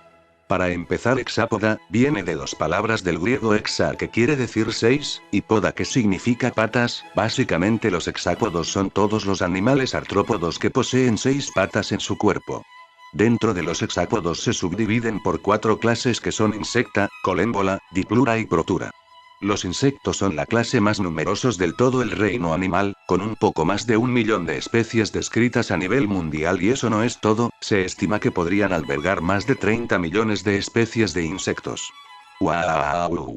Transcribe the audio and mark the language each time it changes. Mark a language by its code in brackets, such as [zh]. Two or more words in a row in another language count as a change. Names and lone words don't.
[es] Para empezar, hexápoda viene de dos palabras del griego hexa, que quiere decir 6, y poda, que significa patas. Básicamente los hexápodos son todos los animales artrópodos que poseen 6 patas en su cuerpo. Dentro de los hexápodos se subdividen por 4 clases que son insecta, colémbola, diplura y protura. Los insectos son la clase más numerosos del todo el reino animal, con un poco más de 1 millón de especies descritas a nivel mundial, y eso no es todo, se estima que podrían albergar más de 30 millones de especies de insectos. ¡Wow!